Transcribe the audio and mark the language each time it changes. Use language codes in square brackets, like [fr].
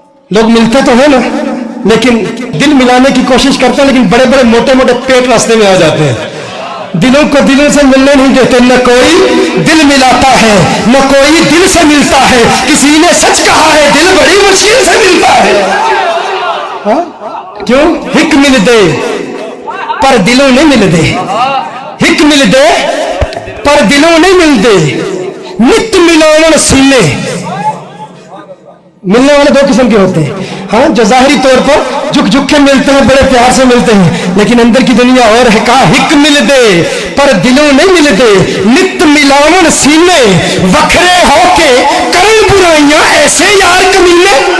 [ur] لوگ ملتے تو ہیں نا لیکن دل ملانے کی کوشش کرتے ہیں، لیکن بڑے بڑے موٹے موٹے پیٹ راستے میں آ جاتے ہیں. دلوں کو دلوں سے ملنے نہیں دیتے. نہ کوئی دل ملاتا ہے نہ کوئی دل سے ملتا ہے. کسی نے سچ کہا ہے دل بڑی مشکل سے ملتا ہے. [pa] کیوں؟ ہک مل دے پر دلوں نہیں مل دے، ہک مل دے پر دلوں نہیں مل دے. نت ملاون سینے [ur] ملنے والے دو قسم کے ہوتے ہیں، ہاں جو ظاہری طور پر جھک جھک کے ملتے ہیں، بڑے پیار سے ملتے ہیں، لیکن اندر کی دنیا اور ہے، کہا [pa] ہک مل دے پر دلوں نہیں مل دے، نت ملاون سینے وکھرے ہو کے کرن برائیاں ایسے یار کمینے،